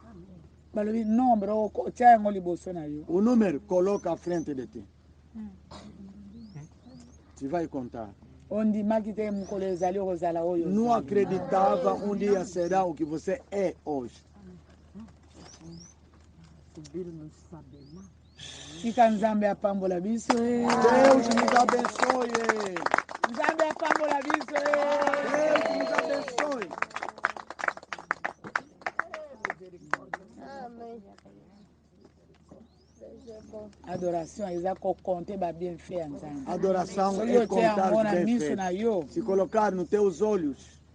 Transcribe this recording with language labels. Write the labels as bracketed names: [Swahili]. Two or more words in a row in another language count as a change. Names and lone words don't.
[Portuguese] O número coloca à frente de ti. Te vai contar. Não acreditava um dia será o que você é hoje. [Lingala] Fica Nzambe apambola biso. [Portuguese] Deus nos abençoe. [Lingala] Nzambe apambola biso. [Portuguese] Deus nos abençoe. Amém. Adoração é conter bem feio. Adoração é contar bem feio. Se colocar nos teus olhos.